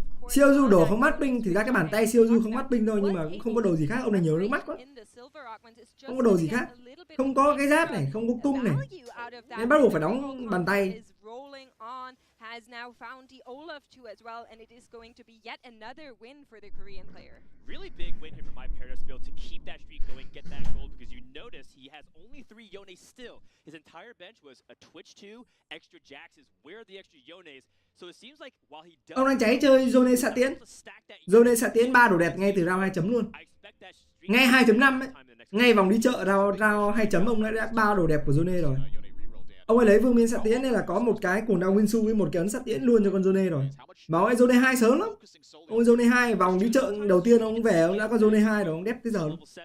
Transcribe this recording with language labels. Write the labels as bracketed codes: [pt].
[vi] Siêu du đổ không mắt binh, thì ra cái bàn tay siêu du không mắt binh thôi, nhưng mà cũng không có đồ gì khác. Ông này nhiều nước mắt quá. Không có đồ gì khác. Không có cái giáp này, không có cung này. Nên bắt buộc phải đóng bàn tay. [en] Has now found the Olaf 2 as well, and it is going to be yet another win for the Korean player. Really big win here for My Paradise build to keep that streak going, get that gold, because you notice he has only 3 Yones still. His entire bench was a Twitch 2, extra Jaxes. Where are the extra Yones? So it seems like while he does... [vi] Ông đang cháy chơi Zone xạ tiến. Zone xạ tiến 3 đồ đẹp ngay từ round 2 chấm luôn. Ngay 2.5 ấy. Ngay vòng đi chợ round 2 chấm ông đã 3 đồ đẹp của Zone rồi. Ông ấy lấy vương miên xạ tiến nên là có một cái cuồng đao Winsu với một cái ấn xạ tiến luôn cho con Zone rồi. Mà ông ấy Zone 2 sớm lắm. Ông ấy Zone 2 vòng đi chợ đầu tiên ông về ông đã có Zone 2 rồi, ông đép tới giờ luôn.